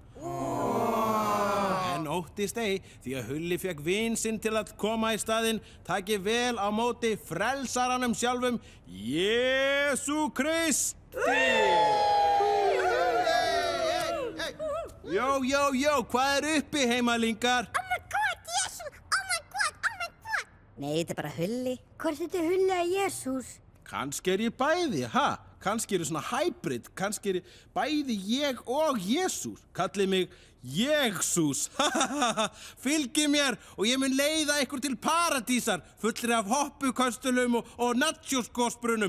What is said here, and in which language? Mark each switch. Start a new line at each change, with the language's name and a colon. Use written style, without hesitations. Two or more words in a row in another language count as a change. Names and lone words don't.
Icelandic: En óttist ei, því að Hulli fekk vin sinn til að koma í staðinn, taki vel á móti frelsaranum sjálfum, Jesú Kristi! Jó, hvað er uppi, heimalingar?
English: Oh my god, Jesú! Oh my god!
Icelandic: Nei, þetta er bara Hulli. Hvort þetta er Hulli að Jesús? Kannski er ég bæði, Kannski er svona hybrid, kannski er bæði ég og Jesús. Kallið mig Jesús. Fylgið mér og ég mun leiða ykkur til paradísar, fullri af hoppuköstulum og nachosgosbrunum.